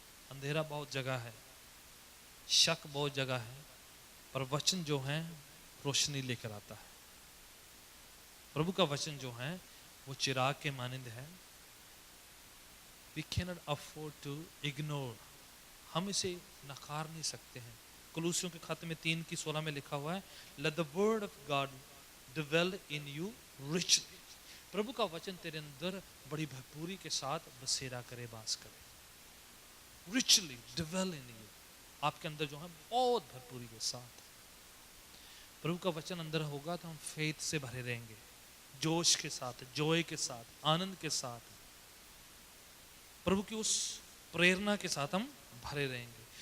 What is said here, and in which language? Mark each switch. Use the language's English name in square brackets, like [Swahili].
[Hindi] अंधेरा बहुत जगह है, शक बहुत जगह है, पर वचन जो है रोशनी लेकर आता है। प्रभु का वचन जो है वो चिराग के मानंद है। [English] We cannot afford to ignore, [Hindi] हम इसे नकार नहीं सकते हैं। कुलूसियों के खाते में 3:16 में लिखा हुआ है, [English] Let the word of God dwell in you richly। [Hindi] प्रभु का वचन तेरे अंदर बड़ी भरपूरी के साथ बसेरा करे, वास करे। [English] Richly dwell in you, [Hindi] आपके अंदर जो है बहुत भरपूरी के साथ। प्रभु का वचन अंदर होगा तो हम फेथ से भरे रहेंगे, जोश के साथ, जॉय के साथ, आनंद के साथ, प्रभु की उस प्रेरणा के साथ हम भरे रहेंगे।